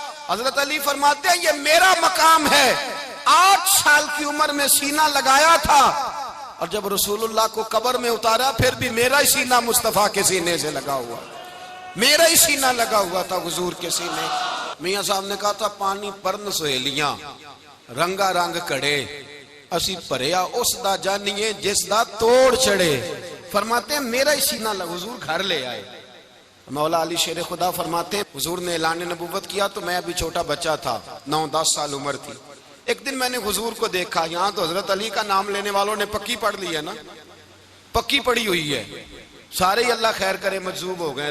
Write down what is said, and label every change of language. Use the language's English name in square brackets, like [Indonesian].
[Urdu] حضرت علی فرماتے ہیں یہ میرا مقام ہے, 8 سال کی عمر میں سینہ لگایا تھا اور جب رسول اللہ کو قبر میں اتارا پھر بھی میرا ہی سینہ مصطفیٰ کے سینے سے لگا ہوا, میرا ہی سینہ لگا ہوا تھا حضور کے سینے. میاں صاحب نے کہا تھا [Punjabi] پانی پرن سہیلیاں رنگا رنگ کڑے اسی پریا اس دا جانیے جس دا توڑ چڑے. [Urdu] فرماتے ہیں میرا ہی سینہ حضور گھر لے آئے. مولا علی شیر خدا فرماتے ہیں حضور نے اعلان نبوت کیا تو میں ابھی چھوٹا بچہ تھا, 9-10 سال عمر تھی. ایک دن میں نے حضور کو دیکھا, یہاں تو حضرت علی کا نام لینے والوں نے پکی پڑھ لی ہے نا, پکی پڑھی ہوئی ہے, سارے ہی اللہ خیر کرے مجذوب ہو گئے.